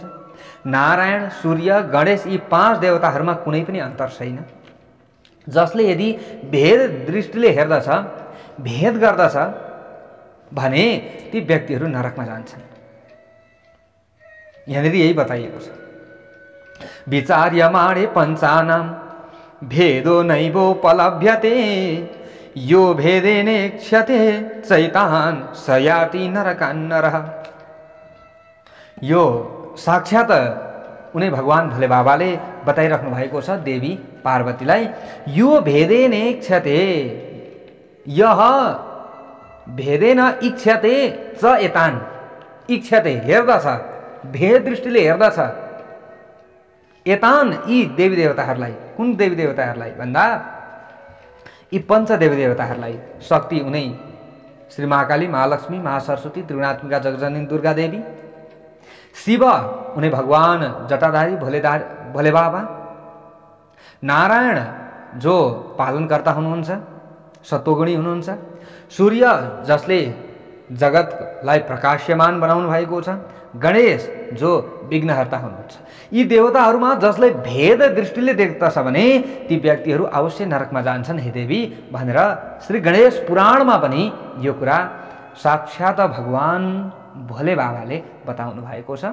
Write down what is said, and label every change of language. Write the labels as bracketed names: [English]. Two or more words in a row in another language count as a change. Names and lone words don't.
[Nepali] नारायण, सूर्य, गणेश यी 5 देवताहरूमा कुनै पनि अन्तर छैन। जसले यदि भेद दृष्टिले हेर्दछ, भेद गर्दछ भने ती व्यक्तिहरू नरकमा जान्छन्। यहाँनिर यही बताइएको छ, [Sanskrit] विचार्यमाणे पञ्चानां भेदो नैवोपलभ्यते यो भेदेने क्षते चैतान सयाति नरकान्नरः। [Nepali] यो साक्षात् उनी भगवान भोले बाबाले बताइराख्नु भएको छ देवी पार्वतीलाई, यो [Sanskrit] भेदेने क्षते, [Nepali] यह [Sanskrit] भेदेन इच्छते च एतान, [Nepali] इच्छते हेर्दछ, भेद दृष्टिले हेर्दछ, एतान यी देवी देवताहरूलाई। कुन देवी देवताहरूलाई भन्दा यी 5 देवी देवताहरूलाई। शक्ति उनै श्री महाकाली, महालक्ष्मी, महासरस्वती, त्रिगुणात्मिका जगजननी दुर्गा देवी। शिव उनी भगवान जटाधारी भोले बाबा। नारायण जो पालनकर्ता हुनुहुन्छ, सत्वगुणी हुनुहुन्छ। सूर्य जसले जगतलाई प्रकाश्यमान बनाउनु भएको छ। गणेश जो विघ्नहर्ता हुनुहुन्छ। यी देवताहरूमा जसले भेद दृष्टिले देख्दछ भने ती व्यक्तिहरू अवश्य नरकमा जान्छन् हे देवी भनेर श्री गणेश पुराणमा पनि यो कुरा साक्षात् भगवान भोले बाबाले बताउनु भएको छ।